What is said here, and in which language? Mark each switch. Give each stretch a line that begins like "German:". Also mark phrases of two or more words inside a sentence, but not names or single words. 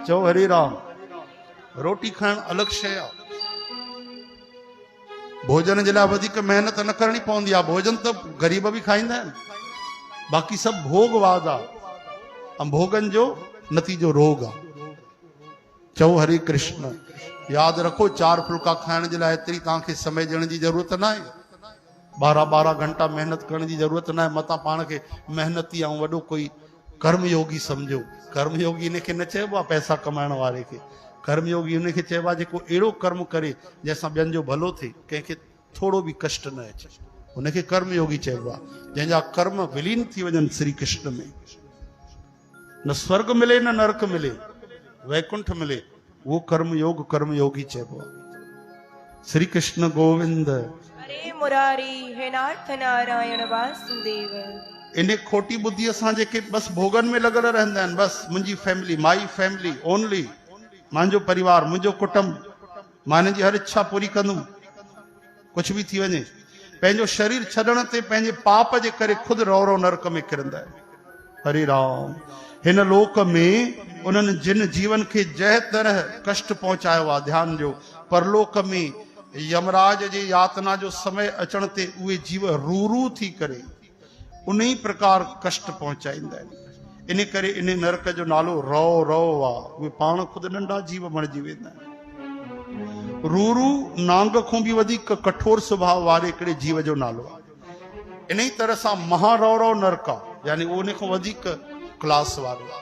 Sindhi: चओ हरे राम। रोटी खाइण अलॻि शइ आहे, भोजन जे लाइ वधीक महिनत न करणी पवंदी आहे, भोजन त ग़रीब बि खाईंदा आहिनि, बाक़ी सभु भोगवाद आहे, ऐं भोगन जो नतीजो रोग आहे। चओ हरे कृष्ण। यादि रखो, 4 फुल्का खाइण जे लाइ एतिरी तव्हांखे समय ॾियण जी ज़रूरत न आहे, 12-12 घंटा मेहनत करण जी ज़रूरत न आहे। मतां पाण खे महिनती ऐं वॾो कोई कर्मयोगी सम्झो। कर्मयोगी इनखे न चइबो आहे पैसा कमाइण वारे खे, कर्मयोगी उनखे चइबो आहे जेको अहिड़ो कर्म करे जंहिंसां ॿियनि जो भलो थिए, कंहिंखे थोरो बि कष्ट न अचे, उनखे कर्मयोगी चइबो आहे। जंहिंजा कर्म विलीन थी वञनि श्री कृष्ण में, न स्वर्ग मिले न नरक मिले, वैकुंठ मिले, वो कर्मयोगी चइबो आहे। श्री कृष्ण गोविंद हरे मुरारी हे नाथ नारायण वासुदेव। इन खोटी बुद्धीअ सां जेके बस भोगन में लॻल रहंदा आहिनि, बस मुंहिंजी फैमिली,
English: my family only,
Sindhi: मुंहिंजो परिवार, मुंहिंजो कुटुंब, मां हिन जी हर इच्छा पूरी कंदुमि, कुझु बि थी वञे। पंहिंजो शरीर छॾण ते पंहिंजे पाप जे करे खुदि रौरो नरक में किरंदा आहिनि। हरे राम। हिन लोक में उन्हनि जिन जीवन खे जंहिं तरह कष्ट पहुचायो आहे, ध्यान ॾियो, परलोक में यमराज जे यातना जो समय अचण ते उहे जीव रू थी करे उन ई प्रकार कष्ट पहुचाईंदा आहिनि। इन करे इन नरक जो नालो रौ आहे। उहे पाण ख़ुदि नंढा जीव बणिजी वेंदा आहिनि। रू नांग खां बि वधीक कठोर स्वभाव वारे हिकिड़े जीव जो नालो आहे। इन ई तरह सां महारौ नरक आहे, यानी उन खां वधीक क्लास वारो आहे।